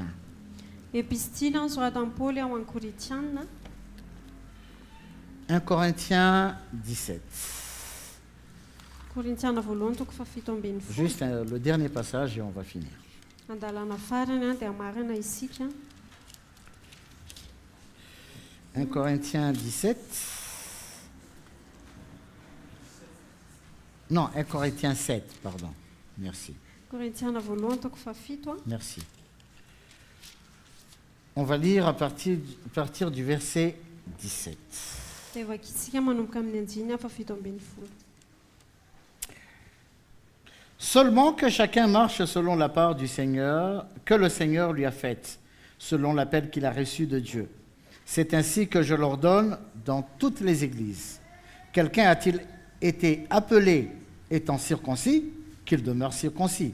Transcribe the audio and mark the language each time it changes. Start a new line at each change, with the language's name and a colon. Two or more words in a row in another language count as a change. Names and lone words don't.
Malagasy: a. Epistily nosoratan'i Paoly ao amin'ny Korinthiana.
French: 1 Corinthiens 17.
Malagasy: Korinthiana voalohany toko fafito ambin'ny folo.
French: Juste le dernier passage et on va finir.
Malagasy: Andalana farany a dia marina isika.
French: 1 Corinthiens 17. Non, 1 Corinthiens 7, pardon. Merci.
Malagasy: Korinthiana voalohany toko fafito a.
French: Merci. On va lire à partir du verset 17.
Malagasy: Dia vakitsika manomboka amin'ny anjiny a fafito ambin'ny folo.
French: Seulement que chacun marche selon la part du Seigneur, que le Seigneur lui a faite, selon l'appel qu'il a reçu de Dieu. C'est ainsi que je l'ordonne dans toutes les églises. Quelqu'un a-t-il été appelé étant circoncis, qu'il demeure circoncis.